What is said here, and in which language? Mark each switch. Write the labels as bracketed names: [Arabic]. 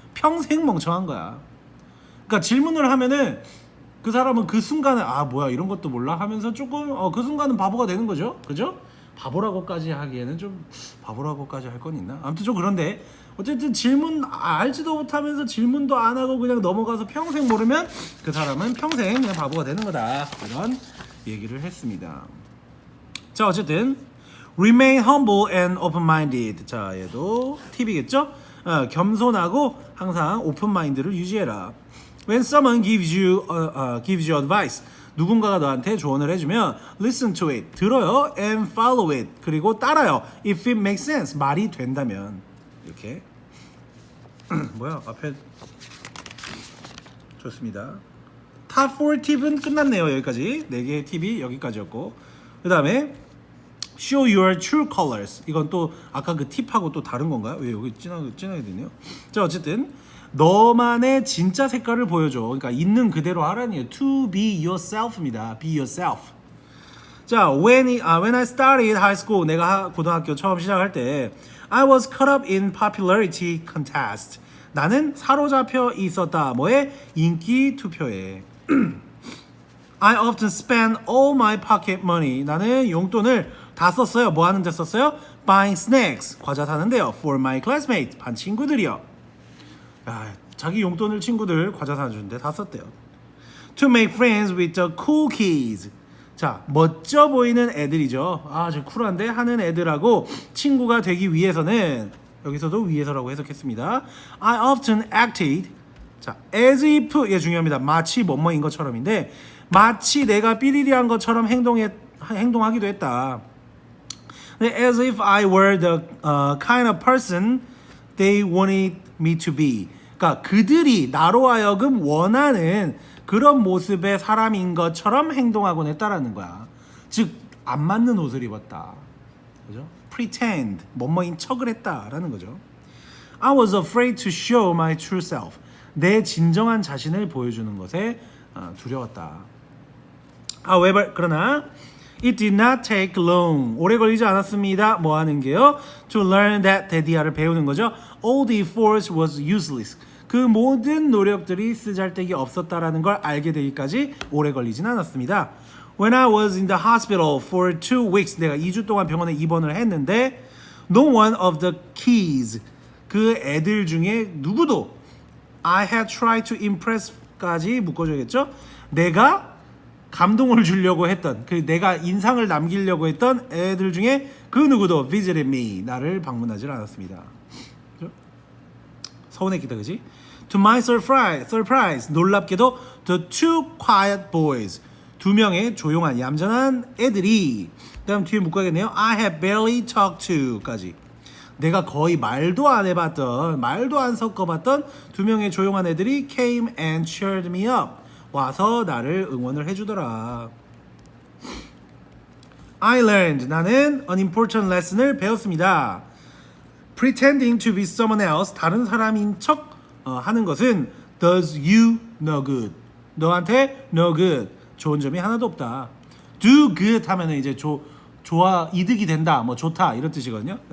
[Korean] 평생 멍청한 거야. 그러니까 질문을 하면은 그 사람은 그 순간에 뭐야 이런 것도 몰라 하면서 조금 그 순간은 바보가 되는 거죠. 그죠? 바보라고까지 하기에는 좀 바보라고까지 할 건 있나? 아무튼 좀 그런데 어쨌든 질문 알지도 못하면서 질문도 안 하고 그냥 넘어가서 평생 모르면 그 사람은 평생 그냥 바보가 되는 거다. 이런 얘기를 했습니다. 자, 어쨌든 [English] remain humble and open-minded. [Korean] 자, 얘도 팁이겠죠? 겸손하고 항상 오픈 마인드를 유지해라. [English] When someone gives you advice, [Korean] 누군가가 너한테 조언을 해주면 [English] listen to it, [Korean] 들어요, [English] and follow it, [Korean] 그리고 따라요. [English] If it makes sense, [Korean] 말이 된다면 이렇게. 뭐야 앞에 좋습니다. Top 4 팁은 끝났네요. 여기까지 4개의 팁이 여기까지였고 그 다음에 [English] Show your true colors. [Korean] 이건 또 아까 그 팁하고 또 다른 건가요? 왜 여기 진하게 되네요. 자, 어쨌든 너만의 진짜 색깔을 보여줘. 그러니까 있는 그대로 하라니요. [English] To be yourself입니다. Be yourself. 자, when I started high school, [Korean] 내가 고등학교 처음 시작할 때 [English] I was caught up in popularity contest. [Korean] 나는 사로잡혀 있었다. 뭐에? 인기 투표에. [English] I often spend all my pocket money. [Korean] 나는 용돈을 다 썼어요. 뭐 하는 데 썼어요? [English] Buying snacks. [Korean] 과자 사는데요. [English] For my classmates. [Korean] 반 친구들이요. 야, 자기 용돈을 친구들 과자 사주는데 다 썼대요. [English] To make friends with the cool kids. [Korean] 자, 멋져 보이는 애들이죠. 저 쿨한데 하는 애들하고 친구가 되기 위해서는 여기서도 위해서라고 해석했습니다. [English] I often acted. 자, as if. [Korean] 예, 중요합니다. 마치 뭐뭐인 것처럼인데 마치 내가 삐리리한 것처럼 행동하기도 했다. [English] As if I were the kind of person they wanted me to be. [Korean] 그러니까 그들이 나로 하여금 원하는 그런 모습의 사람인 것처럼 행동하곤 했다라는 거야. 즉, 안 맞는 옷을 입었다. 그죠? Pretend, 뭐뭐인 척을 했다라는 거죠. [English] I was afraid to show my true self. [Korean] 내 진정한 자신을 보여주는 것에 두려웠다. [English] However, [Korean] 그러나 [English] it did not take long. [Korean] 오래 걸리지 않았습니다. 뭐 하는 게요? [English] To learn that [Korean] 대디아를 배우는 거죠. [English] All the efforts was useless. [Korean] 그 모든 노력들이 쓰잘데기 없었다라는 걸 알게 되기까지 오래 걸리진 않았습니다. [English] When I was in the hospital for 2 weeks, [Korean] 내가 2주 동안 병원에 입원을 했는데 [English] No one of the kids, [Korean] 그 애들 중에 누구도 [English] I had tried to impress까지 [Korean] 묶어줘야겠죠? 내가 감동을 주려고 했던 내가 인상을 남기려고 했던 애들 중에 그 누구도 [English] visited me [Korean] 나를 방문하지 않았습니다. 그죠? 서운했겠다, 그지? [English] To my surprise [Korean] 놀랍게도 [English] the two quiet boys [Korean] 두 명의 조용한 얌전한 애들이 그다음 뒤에 묶어야겠네요. [English] I have barely talked to [Korean] 까지 내가 거의 말도 안 해봤던 말도 안 섞어봤던 두 명의 조용한 애들이 [English] came and cheered me up [Korean] 와서 나를 응원을 해주더라. [English] I learned [Korean] 나는 [English] an important lesson을 배웠습니다. Pretending to be someone else [Korean] 다른 사람인 척 하는 것은 [English] does you no good [Korean] 너한테 [English] no good [Korean] 좋은 점이 하나도 없다. do good 하면은 이제 좋아 이득이 된다 뭐 좋다 이런 뜻이거든요.